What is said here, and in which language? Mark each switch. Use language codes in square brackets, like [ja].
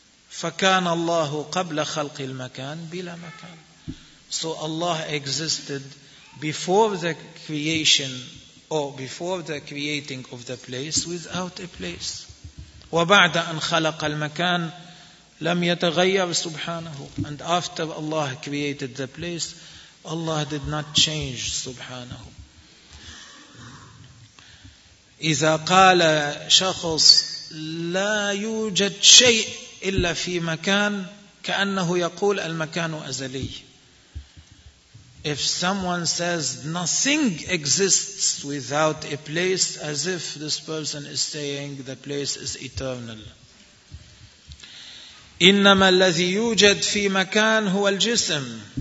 [ar] فكان الله قبل خلق المكان بلا مكان. [en] So Allah existed before the creation or before the creating of the place, without a place. [ar] وبعد أن خلق المكان لم يتغير سبحانه. [en] And after Allah created the place, Allah did not change سبحانه. [ar] إذا قال شخص لا يوجد شيء إلا في مكان، كأنه يقول المكان أزلي. [en] If someone says nothing exists without a place, as if this person is saying the place is eternal. [ar] إِنَّمَا الَّذِي يُوجَدْ فِي مَكَانْ هُوَ الْجِسْمِ.